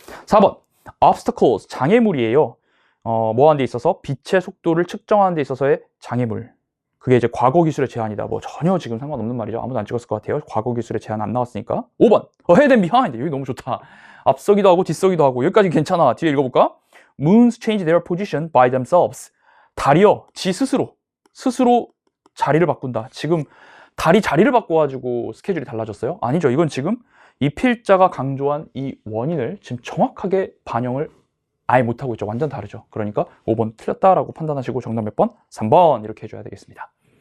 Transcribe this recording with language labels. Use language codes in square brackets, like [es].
[ko] 4번 obstacles, 장애물이에요. 뭐 하는 데 있어서? 빛의 속도를 측정하는 데 있어서의 장애물. 그게 이제 과거 기술의 제한이다. 뭐 전혀 지금 상관없는 말이죠. 아무도 안 찍었을 것 같아요. 과거 기술의 제한 안 나왔으니까. 5번 ahead and behind. 여기 너무 좋다. 앞서기도 하고 뒤서기도 하고. 여기까지 괜찮아. 뒤에 읽어볼까? [en] Moons change their position by themselves. [ko] 달이요, 지 스스로 자리를 바꾼다. 지금 달이 자리를 바꿔가지고 스케줄이 달라졌어요? 아니죠. 이건 지금 이 필자가 강조한 이 원인을 지금 정확하게 반영을 아예 못하고 있죠. 완전 다르죠. 그러니까 5번 틀렸다라고 판단하시고 정답 몇 번? 3번 이렇게 해줘야 되겠습니다.